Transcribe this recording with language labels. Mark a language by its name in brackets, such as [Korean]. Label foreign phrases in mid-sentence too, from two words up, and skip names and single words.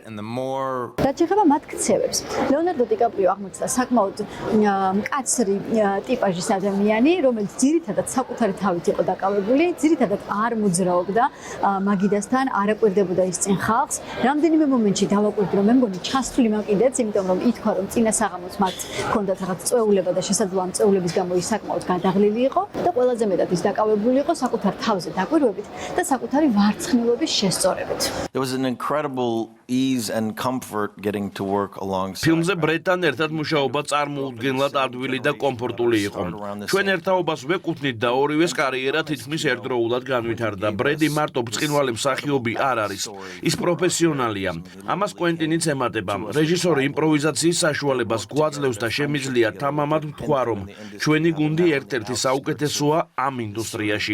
[Georgian] რაც შეეხება მათ ქცევებს, ლეონარდო დიკაპრიო აღმოჩნდა საკმაოდ მკაცრი ტიპაჟის ადამიანი, რომელიც ძირითადად საკუთარი თავით იყო დაკავებული, ძირითადად არ მოძრაობდა მაგიდასთან, არ აკვირდებოდა ის წინ ხალხს. რამდენიმე მომენტში დავაკვირდი, რომ მე მგონი ჩასთვლი მაგიდაც, იმიტომ რომ ითქვა, რომ წინასაღამოს მათ ჰქონდათ რაღაც წვეულება და შესაძლოა ამ წვეულების გამო ის საკმაოდ გადაღლილი იყო და ყველაზე მეტად ის დაკავებული იყო საკუთარ თავზე დაკვირვებით და საკუთარი ვარცხნილობის შესწორებით. [English] There was an incredible ease and comfort getting to work alongside. [Georgian] ფილმზე ბრედთან ერთად მუშაობა წარმოუდგენლად ადვილი და კომფორტული იყო. ჩვენ ერთაობას ვეკუთვნით და ორივეს კარიერა თითქმის ერთდროულად განვითარდა. ბრედი მარტო ბრწყინვალე მსახიობი არ არის. ის პროფესიონალია. ამას კვენტინიც ემატება. რეჟისორი იმპროვიზაციის საშუალებას გვაძლევს და შემიძლია თამამად ვთქვა, რომ ჩვენი გუნდი ერთ-ერთი საუკეთესოა ამ ინდუსტრიაში.